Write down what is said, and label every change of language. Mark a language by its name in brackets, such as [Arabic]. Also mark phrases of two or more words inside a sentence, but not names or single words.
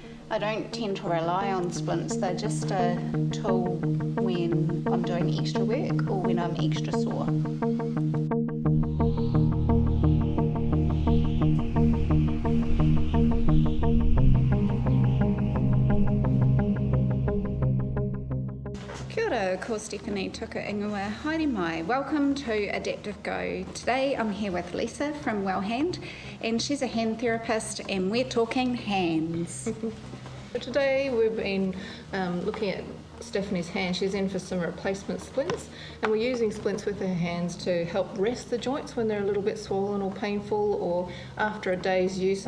[English] I don't tend to rely on splints. They're just a tool when I'm doing extra work or when I'm extra sore. [Māori] Kia ora, ko Stephanie tuku ingoa, haere mai. [English] Welcome to Adaptive Go. Today I'm here with Lisa from WellHand, and she's a hand therapist, and we're talking hands. Today we've been looking at Stephanie's hand. She's in for some replacement splints, and we're using splints with her hands to help rest the joints when they're a little bit swollen or painful, or after a day's use.